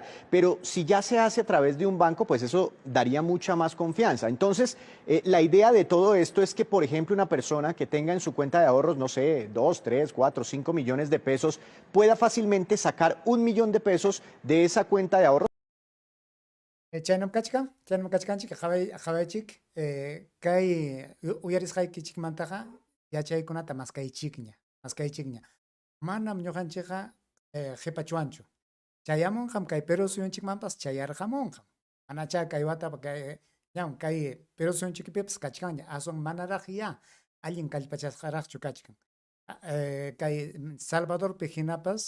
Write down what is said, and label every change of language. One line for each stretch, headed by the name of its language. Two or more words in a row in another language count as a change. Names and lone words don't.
Spanish: Pero si ya se hace a través de un banco, pues eso daría mucha más confianza. Entonces, la idea de todo esto es que, por ejemplo, una persona que tenga en su cuenta de ahorros, no sé, 2, 3, 4, 5 millones de pesos, pueda fácilmente sacar 1 millón de pesos de esa cuenta de ahorros.
Quechua: Chaynam kachkanchik jawaychik kay uyarisqaykichik mantaqa yachaykunata maskaychikña manam ñuqanchikqa qhipachuanchu chayamunqam kay Perú suyunchikmanpas chayarqamunqam manacha kay wata ñawan kay Perú suyunchikpipas kachkanña aswan manaraq ya allin kallpachasqaraqchu kachkan kay Salvadorpi hinapas